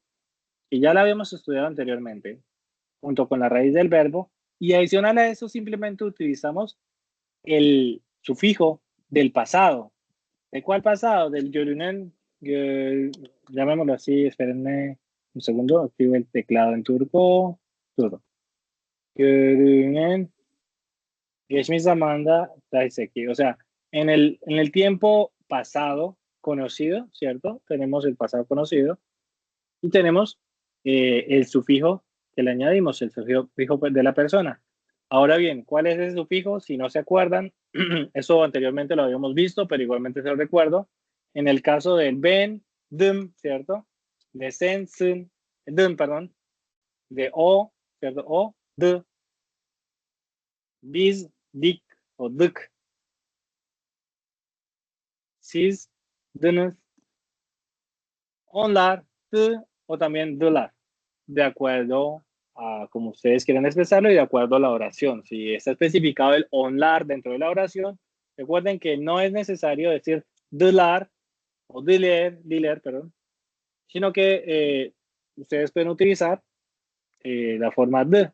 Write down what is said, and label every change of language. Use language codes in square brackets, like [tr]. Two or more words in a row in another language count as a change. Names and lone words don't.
[es] Y ya la habíamos estudiado anteriormente, junto con la raíz del verbo, y adicional a eso simplemente utilizamos el sufijo del pasado. ¿De cuál pasado? Del görünen, llamémoslo así, espérenme un segundo, activo el teclado en turco. Turco. [tr] Görünen, geçmiş zamanda daiseki. [es] O sea, en el tiempo pasado conocido, ¿cierto? Tenemos el pasado conocido y tenemos el sufijo que le añadimos, el sufijo de la persona. Ahora bien, ¿cuál es ese sufijo? Si no se acuerdan, eso anteriormente lo habíamos visto, pero igualmente se lo recuerdo. En el caso del [tr] ben, dım, [es] ¿cierto? De [tr] sen, sin, dım, [es] perdón, de o, ¿cierto? [tr] O, de, biz, dik [es] o [tr] dık, siz, dınız, onlar, tı [es] o también dılar, de acuerdo a como ustedes quieran expresarlo y de acuerdo a la oración. Si está especificado el onlar dentro de la oración, recuerden que no es necesario decir dılar o diler, perdón, sino que ustedes pueden utilizar la forma de.